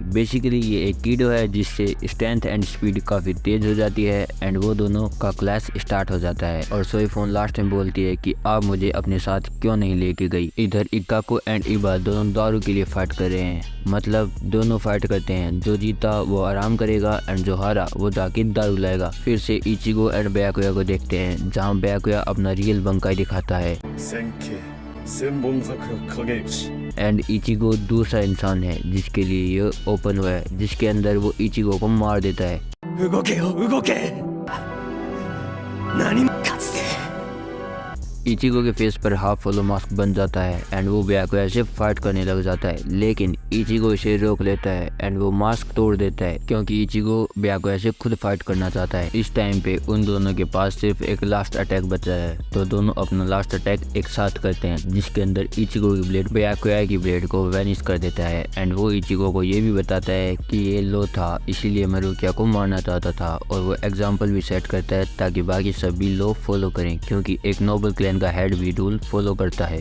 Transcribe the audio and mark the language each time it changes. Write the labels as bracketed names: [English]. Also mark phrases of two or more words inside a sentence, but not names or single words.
[Hindi] बेसिकली ये एक कीडो है जिससे [English] strength and speed [Hindi] काफी तेज हो जाती है एंड वो दोनों का [English] clash start [Hindi] हो जाता है और सोईफोन लास्ट में बोलती है कि आप मुझे अपने साथ क्यों नहीं लेके गई। इधर इक्काको एंड इबा दोनों दारू के लिए फाइट कर रहे हैं, मतलब दोनों फाइट करते हैं, जो जीता वो आराम करेगा एंड जो हारा वो जाके दारू लाएगा। फिर से इचिगो एंड ब्याकुया को देखते हैं जहाँ ब्याकुया अपना रियल बंकाई दिखाता है [Japanese] 千家千本桜影口 [Hindi] एंड इचिगो दूसरा इंसान है जिसके लिए ये ओपन हुआ है, जिसके अंदर वो इचिगो को मार देता है। [Japanese] 動けよ動け何もかつて [Hindi] इचिगो के फेस पर [English] half hollow mask [Hindi] बन जाता है एंड वो ब्याकुया से फाइट करने लग जाता है, लेकिन इचिगो इसे रोक लेता है एंड वो मास्क तोड़ देता है क्योंकि इचिगो ब्याकुया से खुद फाइट करना चाहता है। इस टाइम पे उन दोनों के पास सिर्फ एक [English] last attack [Hindi] बचा है, तो दोनों अपना [English] last attack [Hindi] एक साथ करते हैं, जिसके अंदर इचिगो की ब्लेड ब्याकुया की ब्लेड को वैनिश कर देता है एंड वो इचिगो को ये भी बताता है कि ये लो था, इसीलिए मैं रुकिया को मारना चाहता था और वो एग्जाम्पल भी सेट करता है ताकि बाकी सभी लोग फॉलो करें, क्योंकि एक [English] noble clan [Hindi] का हेड भी [English] rule follow [Hindi] करता है।